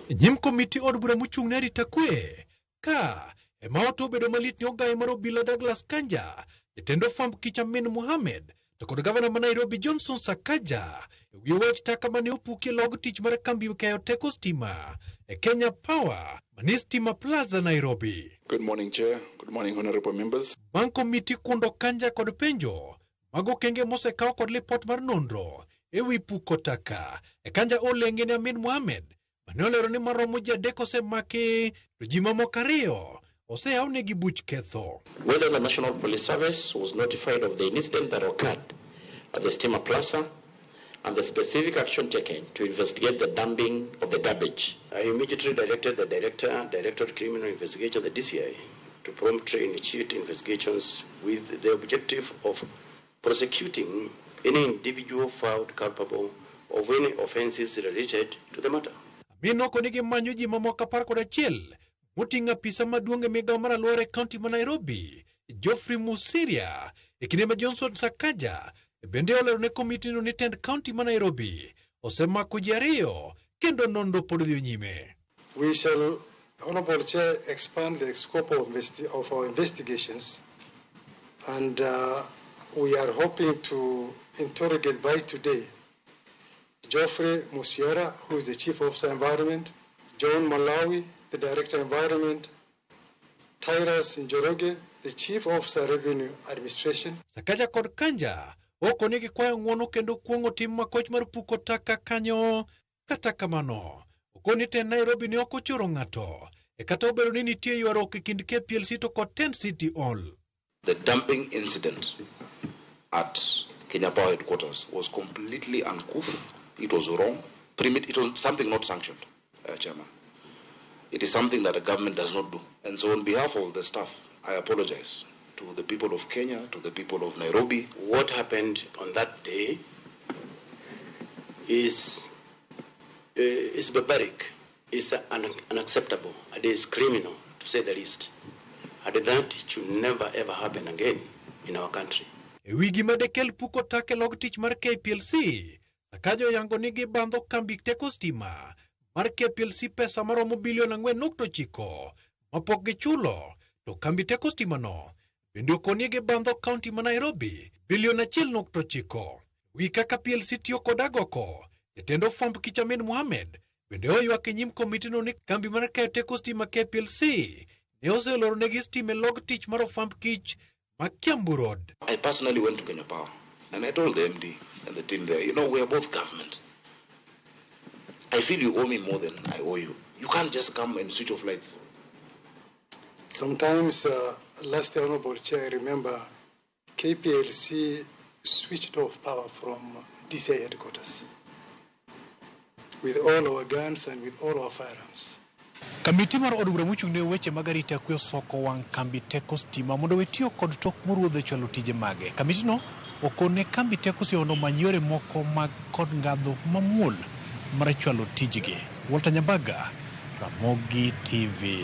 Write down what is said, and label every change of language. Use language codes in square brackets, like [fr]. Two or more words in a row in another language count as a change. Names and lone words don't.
[luo] Nyim komiti od bura mochung' ne arita kwe ka ema oto bedo malit ni ogai mar obila Douglas Kanja, jatend ofwamb kich Amin Mohamed to kod gavana ma Nairobi Johnson Sakaja ewi wach taka mane opuki log tich mar kambi keyo teko stima e Kenya Power mani Stima Plaza Nairobi. [en] Good morning, Chair. Good morning, honorable members. [luo] Bang' komiti kundo Kanja kod penjo mago kenge mosekaw kod lipot mar nonro ewi puko taka e Kanja olenge ne Amin Mohamed mane olero ni maromo ji adek osemaki to ji mamoko ariyo oseyawnegi buch ketho. [en] Whether the National Police Service was notified of the incident that occurred at the Stima Plaza and the specific action taken to investigate the dumping of the garbage. I immediately directed the Director of Criminal Investigation, the DCI, to promptly initiate investigations with the objective of prosecuting any individual found culpable of any offenses related to the matter. [luo] Amin okonegi manyo ji mamoko 11 moting'o apisa maduong' e migawo mar alwora e kaunti ma Nairobi Geoffrey Mosiria e kinde ma Johnson Sakaja bende olero ne komiti no ni tend kaunti ma Nairobi osemako ji ariyo kendo nonro pod dhi nyime. [en] We shall, Honorable Chair, expand the scope of our investigations, and we are hoping to interrogate by today Geoffrey Mosiera, who is the Chief Officer Environment, John Malawi, the Director Environment, Tyrus Njoroge, the Chief Officer Revenue Administration. [luo] Sakaja kod Kanja okonegi kwayo ng'wono kendo kuong'o tim makoch mar puko taka kanyo. Kata kamano okoni te Nairobi ni ok ochoro ng'ato e kata obedo ni nitie ywaruok e kind KPLC to kod Tent City Hall. [en] The dumping incident at Kenya Power headquarters was completely uncouth. It was wrong. It was something not sanctioned, Chairman. It is something that the government does not do. And so on behalf of the staff, I apologize to the people of Kenya, to the people of Nairobi. What happened on that day is barbaric, is unacceptable, it is criminal, to say the least. And that should never ever happen again in our country. [luo] E wigi madekel puko take log tich mar KPLC, Sakaja yango nigi bandho kambi teko stima mar KPLC pesa maromo bilion 4.9 mapok gichulo, to kambi teko stima no bende okonigi bandho kaunti ma Nairobi bilion 1.9. Wi kaka PLC tiyo kod agoko, jatend ofwamb kich Amin Mohamed bende oywak e nyim komiti no ni kambi mar keyo teko stima KPLC ne oseloro negi stima log tich mar ofwamb kich ma Kiambu Road. [en] I personally went to Kenya Power and I told the MD and the team there, we are both government. I feel you owe me more than I owe you. You can't just come and switch off lights. Sometimes, last Honorable Chair, I remember KPLC switched off power from DCI headquarters with all our guns and with all our firearms. [luo] Kamiti mar od bura mochung'ne weche mag arita kwe osoko wang' kambi teko stima mondo wetiyo kod tok moruodho chwalo tije mage. Kamitino okone kambi teko siono manyore moko mag kod ngadho mamuol mar chwalo tijgi. Walter Nyabaga, Ramogi TV.